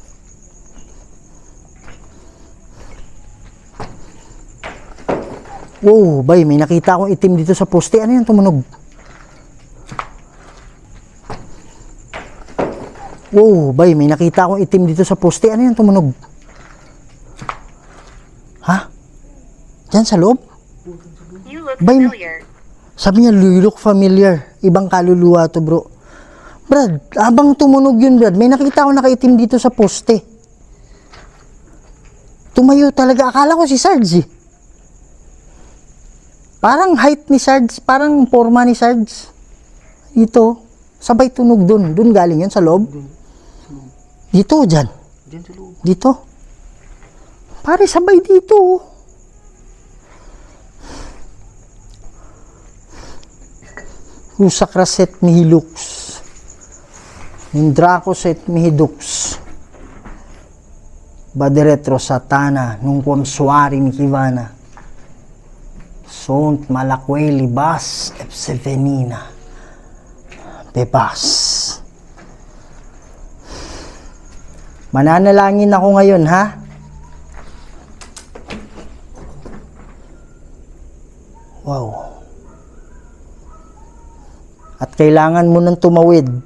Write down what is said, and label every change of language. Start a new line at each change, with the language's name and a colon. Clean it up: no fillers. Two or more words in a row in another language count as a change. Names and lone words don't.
Filipino: Wow, bay, may nakita akong itim dito sa poste. Ano yung tumunog? Wow, bay, may nakita akong itim dito sa poste. Ano yung tumunog? Ha? Diyan sa loob?
English: You look
Filipino: Bay-
English: familiar.
Filipino: Sabi niya,
English: you look familiar.
Filipino: Ibang kaluluwa to, bro. Brad, abang tumunog yun, Brad, may nakita akong nakaitim dito sa poste. Tumayo talaga. Akala ko si Sarge eh. Parang height ni Sarge, parang forma ni Sarge. Dito, sabay tunog dun. Dun galing yun, sa loob. Dito, dyan. Diyan sa loob. Dito. Pare, sabay dito. Usakra set mihilux. Nindrako set mihidux. Baderetro satana nung suari mi kivana. Sont malakweli bas epsevenina. Bebas. Mananalangin ako ngayon, ha? Wow. At kailangan mo nang tumawid.